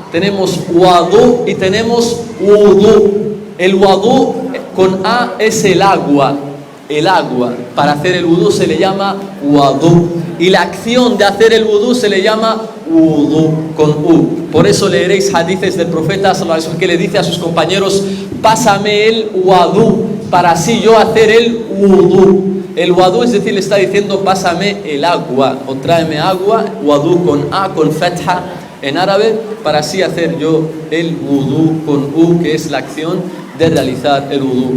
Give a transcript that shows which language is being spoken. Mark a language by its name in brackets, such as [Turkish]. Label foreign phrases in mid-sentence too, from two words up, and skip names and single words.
[Spanish] Tenemos wadu y tenemos wudú. El wadu con A es el agua. El agua. Para hacer el wudú se le llama wadu. Y la acción de hacer el wudú se le llama wudú con U. Por eso leeréis hadices del profeta [Arabic] صلى الله عليه وسلم [Spanish] que le dice a sus compañeros, pásame el wadu para así yo hacer el wudú. El wadu, es decir, le está diciendo pásame el agua o tráeme agua, wadu con A, con fatha en árabe, para así hacer yo el wudú con U, que es la acción de realizar el wudú.